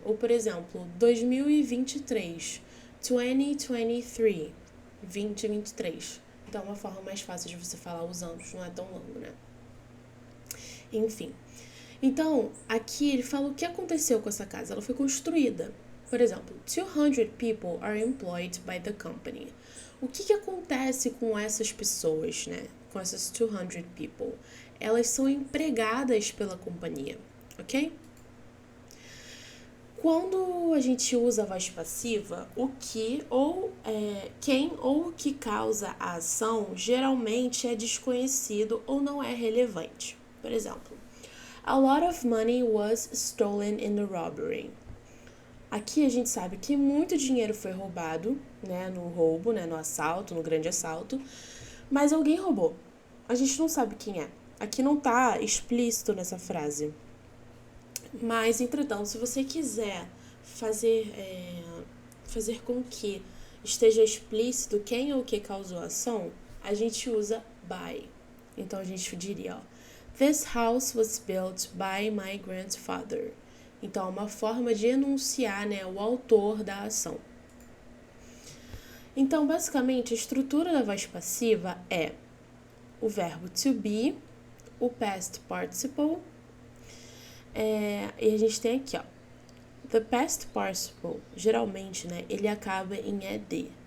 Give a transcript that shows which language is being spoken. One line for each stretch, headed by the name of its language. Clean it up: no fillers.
Portuguese: Ou, por exemplo, 2023, 2023, 2023. Então, é uma forma mais fácil de você falar os anos, não é tão longo, né? Enfim. Então, aqui ele fala o que aconteceu com essa casa. Ela foi construída. Por exemplo,
English: 200 people are employed by the company.
Portuguese: O que acontece com essas pessoas, né? Com essas
English: 200 people?
Portuguese: Elas são empregadas pela companhia, ok? Quando a gente usa a voz passiva, o que ou quem ou o que causa a ação geralmente é desconhecido ou não é relevante. Por exemplo,
English: a lot of money was stolen in the robbery.
Portuguese: Aqui a gente sabe que muito dinheiro foi roubado, né, no roubo, né, no assalto, no grande assalto, mas alguém roubou. A gente não sabe quem é. Aqui não tá explícito nessa frase. Mas, entretanto, se você quiser fazer com que esteja explícito quem ou o que causou a ação, a gente usa by. Então, a gente diria, ó,
English: This house was built by my grandfather.
Portuguese: Então, é uma forma de enunciar, o autor da ação. Então, basicamente, a estrutura da voz passiva é o verbo to be, o past participle, e a gente tem aqui, ó,
English: the past participle,
Portuguese: geralmente, ele acaba em ed.